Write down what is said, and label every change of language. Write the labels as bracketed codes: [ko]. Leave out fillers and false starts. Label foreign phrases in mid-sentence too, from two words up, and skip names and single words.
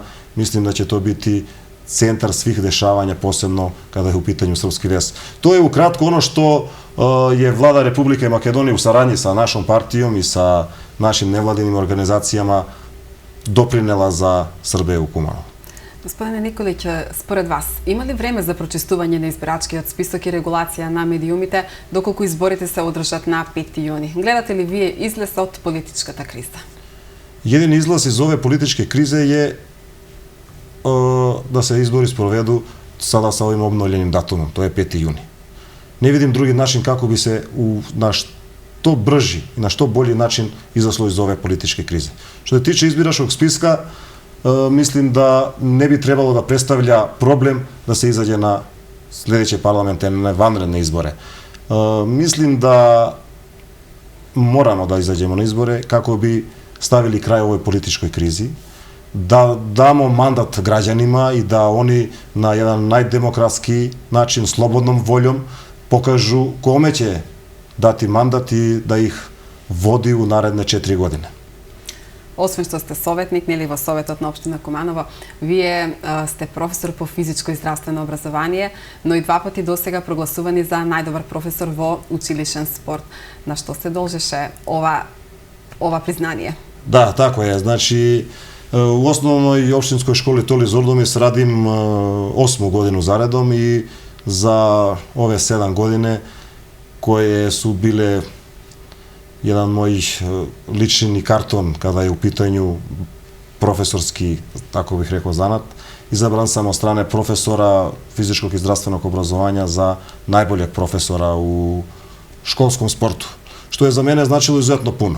[sr] Mislim da će to biti centar svih dešavanja, posebno kada je u pitanju Srpski vez. To je ukratko ono što je Vlada Republike Makedonije u saradnji sa našom partijom i sa našim nevladinim organizacijama doprinela za Srbe u Kumanovu. Gospodine Nikolić, [mk] според вас, има ли време за прочистување на избирачкиот список и регулација на медиумите доколку изборите се одржат на 5 јуни? Гледате ли вие излез од политичката криза? [sr] Един излаз из ове политичке кризе е да се избори спроведу сада sa ovim obnovljenim datumom, to je 5. juni. Ne vidim drugi način kako bi se na što brži i na što bolji način izašlo iz ove političke krize. Što se tiče izbiračkog spiska, mislim da ne bi trebalo da predstavlja problem da se izađe na sledeće parlamentarne vanredne izbore. Mislim da moramo da izađemo na izbore kako bi stavili kraj ovoj političkoj krizi, da damo mandat građanima i da oni na jedan najdemokratski način, slobodnom voljom, pokažu kome će dati mandat i da ih vodi u naredne 4 godine. [mk] Освен што сте советник, нели во Советот на општина Куманово, вие сте професор по физичко и здравствено образование, но и 2 пати досега прогласувани за најдобар професор во училишен спорт. На што се должеше ова признание? [sr] Да, тако е. Значи, у основној општинској школи Толи Зордомис радим 8 годину заредом и за ове 7 години кои су биле jedan moj lični karton kada je u pitanju profesorski, tako bih rekao, zanat. Izabran sam od strane profesora fizičkog i zdravstvenog obrazovanja za najboljeg profesora u školskom sportu, što je za mene značilo izuzetno puno.